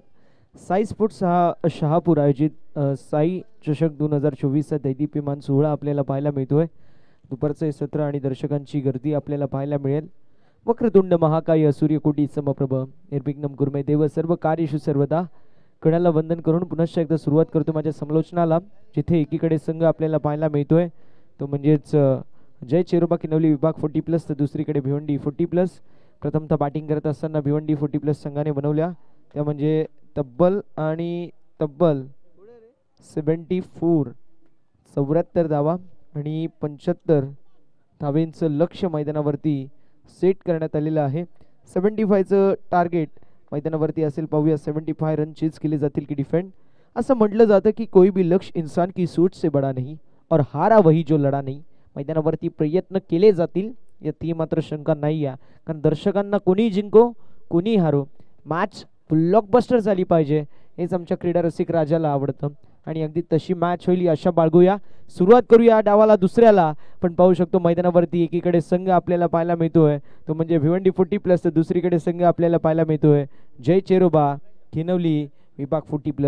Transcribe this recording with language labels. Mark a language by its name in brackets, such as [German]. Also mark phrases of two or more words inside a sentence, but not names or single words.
[Marathi] साई स्पोर्ट्स शहापूर आयोजित साई चषक 2024 चा दैदीप्यमान सोहळा आपल्याला पाहायला मिळतोय. दुपारचं हे सत्र आणि दर्शकांची गर्दी आपल्याला पाहायला मिळेल. [Sanskrit] वक्रतुंड महाकाय सूर्यकोटी समप्रभ निर्विघ्नं कुर्मे देव सर्व कार्येषु सर्वदा. [Marathi] कण्याला वंदन करून पुनश्च एकदा सुरुवात करतो माझ्या समालोचनाला. जिथे एकीकडे संघ आपल्याला पाहायला मिळतोय तो म्हणजेच जय चेरोबा किनवली विभाग 40+ तर दुसरीकडे भिवंडी 40+. प्रथमतः बॅटिंग करत असताना भिवंडी 40+ संघाने बनवल्या त्या म्हणजे तब्बल 74 धावा आणि 75 धावेंचं लक्ष्य मैदानावरती सेट करण्यात आलेलं आहे. 75चं टार्गेट मैदानावरती असेल. पाहूया 75 [English] run chase [Marathi] केले जातील की डिफेंड. असं म्हटलं जातं की [Hindi] कोई भी लक्ष्य इंसान की सोच से बड़ा नहीं [Marathi] और हारा वही जो लढा नाही. मैदानावरती प्रयत्न केले जातील यात मात्र शंका नाही आहे. कारण दर्शकांना कोणी जिंको कोणी हारो [English] match blockbuster [Marathi] झाली पाहिजे हेच आमच्या क्रीडा रसिक राजाला आवडतं आणि अगदी तशी मॅच होईल अशा बाळगूया. सुरुवात करूया डावाला दुसऱ्याला. पण पाहू शकतो मैदानावरती एकीकडे संघ आपल्याला पाहायला मिळतोय तो म्हणजे भिवंडी 40+ तर दुसरीकडे संघ आपल्याला पाहायला मिळतोय जय चेरोबा किनवली विभाग 40+.